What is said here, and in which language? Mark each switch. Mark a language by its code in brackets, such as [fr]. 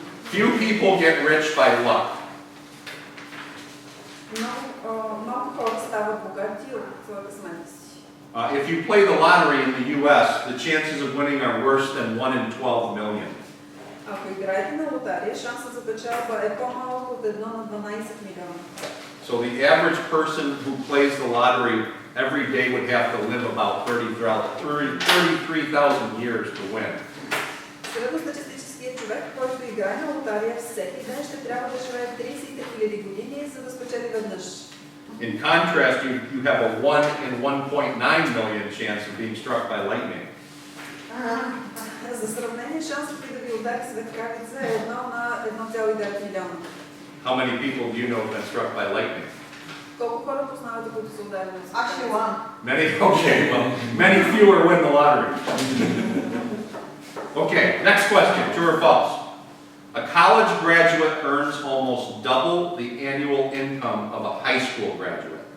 [en] Few people get rich by luck. [bg] Малко хора стават богати от късмета си. [en] If you play the lottery in the U.S., the chances of winning are worse than 1 in 12 million. [bg] Ако играете на лотария, шансът за печалба е по-малък от 1 на 12 милиона. [en] So the average person who plays the lottery every day would have to live about 33,000 years to win. [bg] Средностатистическият човек, който играе на лотария всеки ден, ще трябва да живее 33 000 години, за да спечели веднъж. [en] In contrast, you have a 1 in 1.9 million chance of being struck by lightning. [bg] За сравнение, шансът ви да ви удари светкавица е 1 на 1,9 милиона. [en] How many people do you know have been struck by lightning? [bg] Колко хора познавате, които са ударени на светкавица? [en] Actually, one. Many? Okay, well, many fewer win the lottery. Okay, next question, true or false? A college graduate earns almost double the annual income of a high school graduate.